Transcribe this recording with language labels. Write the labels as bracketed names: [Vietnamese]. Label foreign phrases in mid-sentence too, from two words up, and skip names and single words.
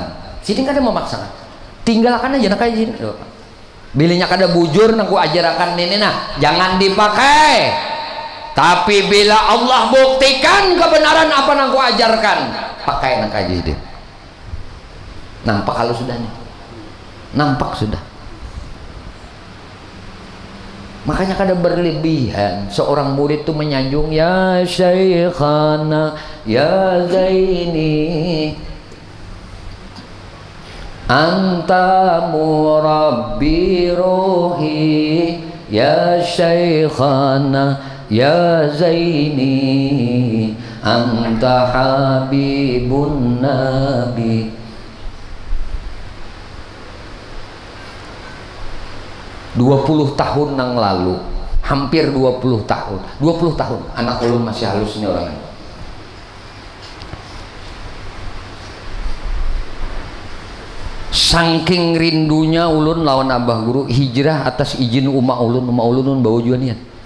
[Banjar] Sidin kada memaksakan, tinggalkan aja nakai sidin. Bilanya kada bujur nang ku ajarakan ini nah jangan dipakai, tapi bila Allah buktikan kebenaran apa nang ku ajarkan pakai nakai sidin. Nampak kalau sudah nih, nampak sudah. Makanya kada berlebihan seorang murid itu menyanjung [Arabic] يا شيخنا يا زيني أنت مربي روحي يا شيخنا يا زيني أنت حبيب النبي. [Banjar] 20 tahun yang lalu, hampir 20 tahun anak ulun masih halus ini orangnya. Saking rindunya ulun lawan Abah Guru hijrah atas izin umma ulun bawa juanian.